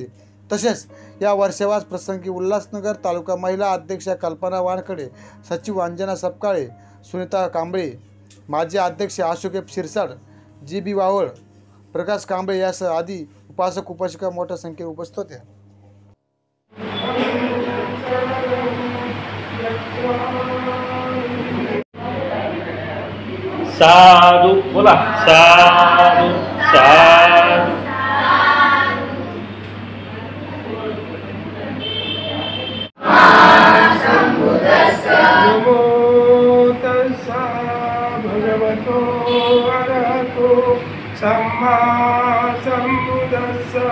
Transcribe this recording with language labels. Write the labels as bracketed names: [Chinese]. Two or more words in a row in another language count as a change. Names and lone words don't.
[Marathi] तसेच या वर्षवास प्रसंगी उल्हासनगर तालुका महिला अध्यक्षा कल्पना वानखडे, सचिव अंजना सपकाळे, सुनीता कांबळे, माजी अध्यक्ष अशोक शिरसाट, जी.बी. वावळ, प्रकाश कांबळे यासह आदी उपासक उपासिका मोठ्या संख्येने उपस्थित होत्या. साधु बोला. [Pali] साधु साधु. नमो तस्सा भगवतो अरहतो सम्मा सम्बुद्धस्सा.